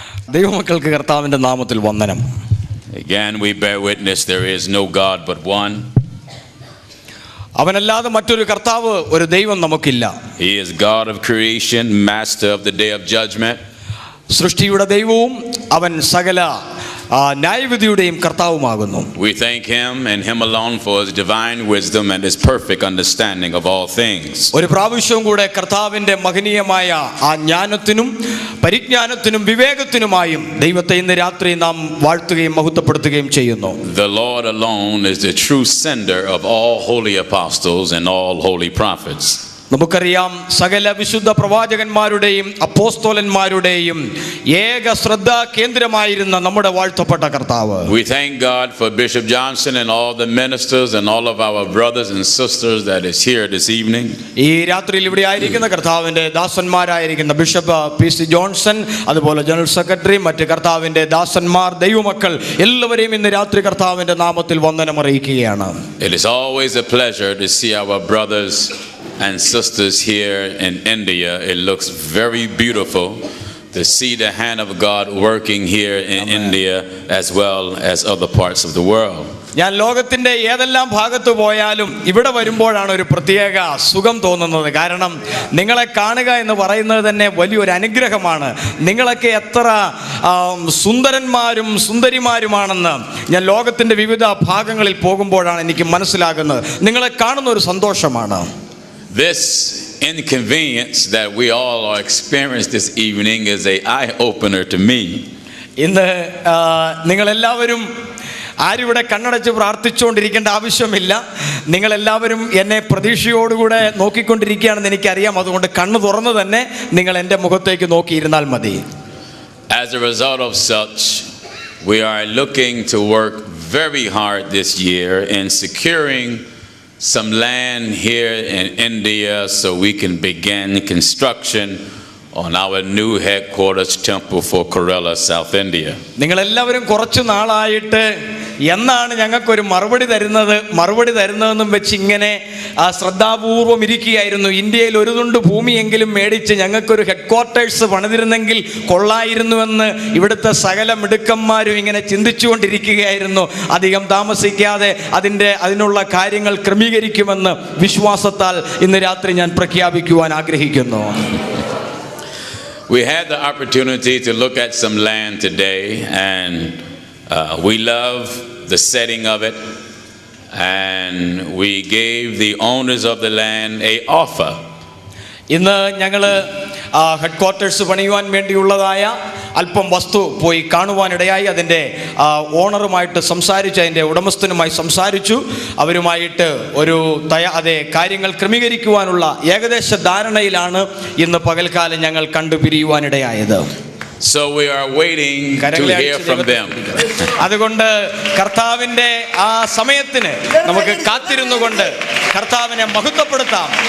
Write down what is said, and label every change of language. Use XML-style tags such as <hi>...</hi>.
<ml>ദൈവമക്കൾക്ക് കർത്താവിന്റെ നാമത്തിൽ വന്ദനം.</ml> <en>Again, we bear witness there is no God but one.</en> <ml>അവനല്ലാതെ മറ്റൊരു കർത്താവ്, ഒരു ദൈവം നമുക്കില്ല.</ml> <en>He is God of creation, master of the day of judgment.</en> <ml>സൃഷ്ടിയുടെ ദൈവവും അവൻ സകല ന്യായവിധിയുടെയും കർത്താവുമാകുന്നു.</ml> <en>We thank him and him alone for his divine wisdom and his perfect understanding of all things.</en> <ml>ഒരു പ്രാവശ്യവും കൂടെ കർത്താവിന്റെ മഹനീയമായ ആ ജ്ഞാനത്തിനും പരിജ്ഞാനത്തിനും വിവേകത്തിനുമായും ദൈവത്തെ ഇന്ന് രാത്രി നാം വാഴ്ത്തുകയും മഹത്വപ്പെടുത്തുകയും ചെയ്യുന്നു.</ml> <en>The Lord alone is the true sender of all holy apostles and all holy prophets.</en> <ml>നമുക്കറിയാം, സകല വിശുദ്ധ പ്രവാചകന്മാരുടെയും അപ്പോസ്തലന്മാരുടെയും ഏക ശ്രദ്ധാ കേന്ദ്രമായിരുന്ന നമ്മുടെ വാഴ്ത്തപ്പെട്ട കർത്താവ്.</ml> <en>We thank God for Bishop Johnson and all the ministers and all of our brothers and sisters that is here this evening.</en> <ml>ഈ രാത്രിയിൽ ഇവിടെ ആയിരിക്കുന്ന കർത്താവിന്റെ ദാസന്മാരായിരിക്കുന്ന ബിഷപ്പ് പി.സി. ജോൺസൺ, അതുപോലെ ജനറൽ സെക്രട്ടറി, മറ്റ് കർത്താവിന്റെ ദാസന്മാർ, ദൈവമക്കൾ എല്ലാവരെയും ഇന്ന് രാത്രി കർത്താവിന്റെ നാമത്തിൽ വന്ദനം അറിയിക്കുകയാണ്.</ml> <en>It is always a pleasure to see our brothers and sisters here in India. It looks very beautiful to see the hand of God working here in Amen. India as well as other parts of the world.</en> <ml>ഞാൻ ലോകത്തിന്റെ ഏതെല്ലാം ഭാഗത്ത് പോയാലും ഇവിടെ വരുമ്പോഴാണ് ഒരു പ്രത്യേക സുഖം തോന്നുന്നത്. കാരണം നിങ്ങളെ കാണുക എന്ന് പറയുന്നത് തന്നെ വലിയൊരു അനുഗ്രഹമാണ്. നിങ്ങളൊക്കെ എത്ര സുന്ദരന്മാരും സുന്ദരിമാരുമാണെന്ന് ഞാൻ ലോകത്തിന്റെ വിവിധ ഭാഗങ്ങളിൽ പോകുമ്പോഴാണ് എനിക്ക് മനസ്സിലാകുന്നത്. നിങ്ങളെ കാണുന്ന ഒരു സന്തോഷമാണ്.</ml> <en>This inconvenience that we all are experiencing this evening is an eye-opener to me.</en> <ml>ഇന്ന് നിങ്ങളെല്ലാവരും ആരിവിടെ കണ്ണടച്ച് പ്രാർത്ഥിച്ചുകൊണ്ടിരിക്കേണ്ട ആവശ്യമില്ല. നിങ്ങളെല്ലാവരും എന്നെ പ്രതീക്ഷയോടുകൂടെ നോക്കിക്കൊണ്ടിരിക്കുകയാണെന്ന് എനിക്കറിയാം. അതുകൊണ്ട് കണ്ണ് തുറന്ന് തന്നെ നിങ്ങൾ എൻ്റെ മുഖത്തേക്ക് നോക്കിയിരുന്നാൽ മതി.</ml> <en>As a result of such, we are looking to work very hard this year in securing some land here in India so we can begin construction on our new headquarters temple for Kerala, South India.</en> <ml>നിങ്ങളെല്ലാവരും കുറച്ച് നാളായിട്ട് എന്നാണ് ഞങ്ങൾക്കൊരു മറുപടി തരുന്നതെന്നും വെച്ച് ഇങ്ങനെ ശ്രദ്ധാപൂർവം ഇരിക്കുകയായിരുന്നു. ഇന്ത്യയിൽ ഒരു തുണ്ട് ഭൂമിയെങ്കിലും മേടിച്ച് ഞങ്ങൾക്കൊരു ഹെഡ് ക്വാർട്ടേഴ്സ് പണിതിരുന്നെങ്കിൽ കൊള്ളായിരുന്നുവെന്ന് ഇവിടുത്തെ സകല മിടുക്കന്മാരും ഇങ്ങനെ ചിന്തിച്ചുകൊണ്ടിരിക്കുകയായിരുന്നു. അധികം താമസിക്കാതെ അതിനുള്ള കാര്യങ്ങൾ ക്രമീകരിക്കുമെന്ന് വിശ്വാസത്താൽ ഇന്ന് രാത്രി ഞാൻ പ്രഖ്യാപിക്കുവാൻ ആഗ്രഹിക്കുന്നു.</ml> <en>We had the opportunity to look at some land today, and we love the setting of it, and we gave the owners of the land an offer.</en> <ml>ഇന്ന് ഞങ്ങൾ ഹെഡ് ക്വാർട്ടേഴ്സ് പണിയുവാൻ വേണ്ടിയുള്ളതായ അല്പം വസ്തു പോയി കാണുവാനിടയായി. അതിൻ്റെ ഓണറുമായിട്ട് സംസാരിച്ചു, അതിൻ്റെ ഉടമസ്ഥനുമായി സംസാരിച്ചു. അവരുമായിട്ട് കാര്യങ്ങൾ ക്രമീകരിക്കുവാനുള്ള ഏകദേശ ധാരണയിലാണ് ഇന്ന് പകൽക്കാലം ഞങ്ങൾ കണ്ടുപിരിയുവാനിടയായത്.</ml> <en>So we are waiting to hear from them.</en> <ml>അതുകൊണ്ട് കർത്താവിൻ്റെ ആ സമയത്തിന് നമുക്ക് കാത്തിരുന്നുകൊണ്ട് കർത്താവിനെ മഹത്വപ്പെടുത്താം.</ml>